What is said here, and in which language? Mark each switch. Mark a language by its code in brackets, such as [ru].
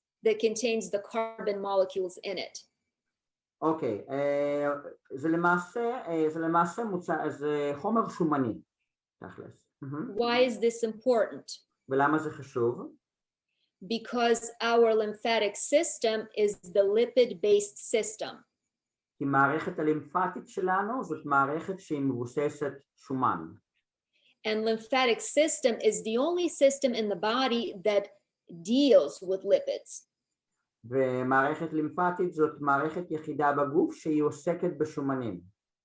[en] that contains the carbon molecules in it. [he] אוקיי, זה למעשה זה חומר שומני, תכלס. [en] Why is this important? [he] ולמה זה חשוב? [en] Because our lymphatic system is the lipid-based system. [he] כי מערכת הלימפטית שלנו זאת מערכת שהיא מבוססת שומן. [en] And lymphatic system is the only system in the body that deals with lipids. [he] ומערכת לימפטית זאת מערכת יחידה בגוף שהיא עוסקת בשומנים.